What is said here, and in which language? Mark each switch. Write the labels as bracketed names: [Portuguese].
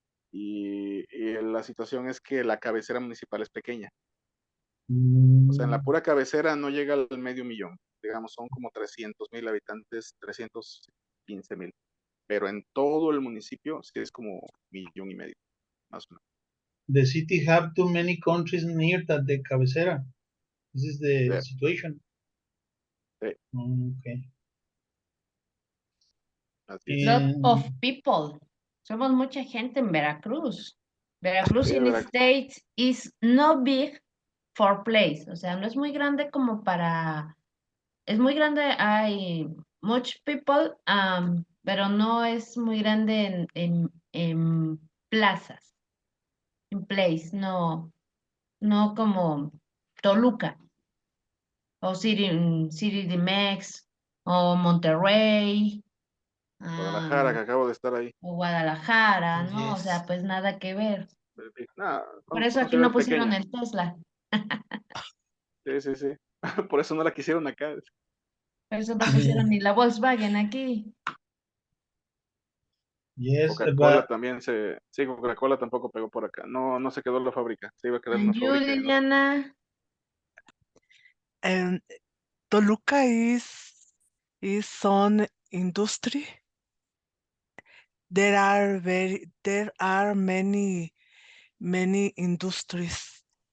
[Spanish] Y la situación es que la cabecera municipal es pequeña. O sea, en la pura cabecera no llega al medio millón. Digamos, son como 300,000 habitantes, 315,000. Pero en todo el municipio sí es como 1,5 millones, más o menos. [English] The city have too many countries near that the cabecera. This is the situation. [Spanish] Sí. [English] Okay. Lot of people. [Spanish] Somos mucha gente en Veracruz. Veracruz Sí, [English] in the [Spanish] Veracruz. [English] States is not big for place. [Spanish] O sea, no es muy grande como para... Es muy grande, hay [English] much people, [Spanish] pero no es muy grande en plazas. En place, no. No como Toluca. O City de Mex. O Monterrey. Guadalajara, que acabo de estar ahí. O Guadalajara, ¿no? O sea, pues nada que ver. Nada, Por eso son aquí no ciudades pusieron pequeñas. el Tesla. Sí, sí, sí. Por eso no la quisieron acá. Por eso no pusieron ni la Volkswagen aquí. [English] Yes, [Spanish] Coca-Cola también sí, Coca-Cola tampoco pegó por acá. No, no se quedó la fábrica. Se iba a quedar una [English] And you, [Spanish] fábrica. [English] Liliana? Toluca is some industry. There are many industries.